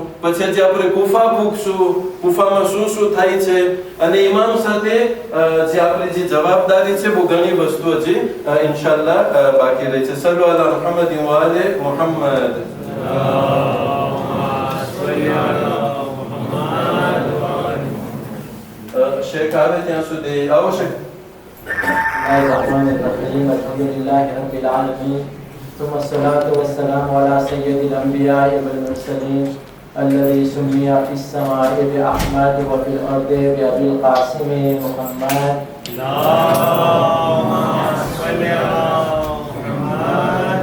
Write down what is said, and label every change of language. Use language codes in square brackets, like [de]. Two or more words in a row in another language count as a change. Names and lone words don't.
[gu] પછી જે આપણે કુફા પૂછશું, કુફામાં શું થાય છે, અને ઇમામ સાથે જે આપણી જે જવાબદારી છે બહુ ઘણી વસ્તુ હજી ઇન્શાઅલ્લાહ બાકી રહી છે. [ar] صلوا على محمد وآل محمد. [gu] શેખ આવે ત્યાં સુધી આવો શેખ. [ar] الحمد لله رب العالمين ثم الصلاة والسلام على سيد الأنبياء والمرسلين الذي سمي في السماء بأحمد وفي الأرض بأبي القاسم محمد. اللهم صل على محمد.